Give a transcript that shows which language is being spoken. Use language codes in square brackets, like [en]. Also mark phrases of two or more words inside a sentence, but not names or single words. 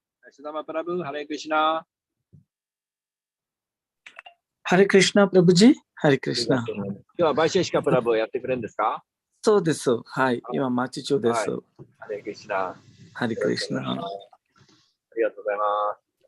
[en] Sudama Prabhu, Hare Krishna. Hare Krishna, Prabhuji. Hare Krishna. [ja] 今日はバイシェシカプラブをやってくれるんですか？そうです。はい。今、待ち中です。ハレクリシナ。ハレクリシナ。ありがとうございます。